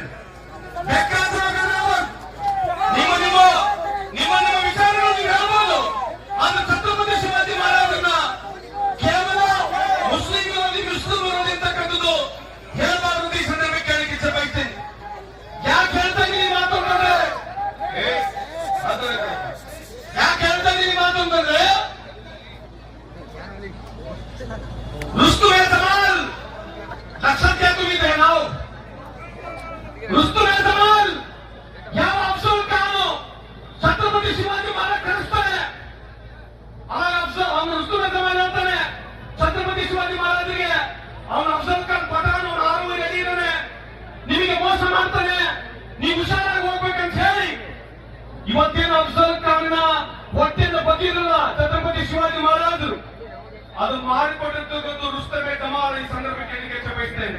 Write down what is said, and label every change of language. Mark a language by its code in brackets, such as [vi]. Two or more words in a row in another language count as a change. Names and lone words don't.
[kn] ಬೇಕಾದ್ರೆ ನಿಮ್ಮ ವಿಚಾರಗಳು ನೀವು ಹೇಳ್ಬೋದು, ಆದ್ರೆ ಛತ್ರಪತಿ ಶಿವಾಜಿ ಮಹಾರಾಜರನ್ನ ಕೇವಲ ಮುಸ್ಲಿಂ ವಿರೋಧಿ, ಮುಸ್ಲಿಂ ವಿರೋಧಿ ಅಂತಕ್ಕಂಥದ್ದು ಹೇಳಬಾರದು ಈ ಸಂದರ್ಭಕ್ಕೆ ಹೇಳಲಿಕ್ಕೆ ಇಷ್ಟಪಡ್ತೇನೆ. ಯಾಕೆ ಹೇಳ್ತಾ ಇದ್ದೀನಿ ಮಾತು ಅಂತಂದ್ರೆ, ಯಾಕೆ ಹೇಳ್ತಾ ಇದ್ದೀನಿ ಮಾತು ಅಂತಂದ್ರೆ, [mr] रुस्तुम जमाल लक्षात घ्या तुम्ही ते नाव. रुस्तुम जमाल या अफजल खान छत्रपती शिवाजी महाराज ಕರೆಸ್ತಾರೆ. [kn] ಅವಾಗ ಅವನು ರುಸ್ತುಮ್ ಜಮಾಲ್ ಹೇಳ್ತಾನೆ ಛತ್ರಪತಿ ಶಿವಾಜಿ ಮಹಾರಾಜರಿಗೆ, ಅವನು ಅಫಜಲ್ ಖಾನ್ ಪಠಾಣ್, ಅವನು 6 ಅಡಿ ಇದ್ದಾನೆ, ನಿಮಗೆ ಮೋಸ ಮಾಡ್ತಾನೆ, ನೀವು ಹುಷಾರಾಗಿ ಹೋಗ್ಬೇಕಂತ ಹೇಳಿ ಇವತ್ತೇನು ಅಫಜಲ್ ಖಾನ್ನ ಹೊಟ್ಟೆಯಿಂದ ಬಗ್ಗಿರಲ್ಲ ಛತ್ರಪತಿ ಶಿವಾಜಿ ಮಹಾರಾಜರು, ಅದು ಮಾಡಿಕೊಟ್ಟಿರ್ತಕ್ಕಂಥ ರುಸ್ತಮ್ ಜಮಾಲ್ ಈ ಸಂದರ್ಭಕ್ಕೆ ಹೇಳಿಕೆ ಬಯಸ್ತೇನೆ.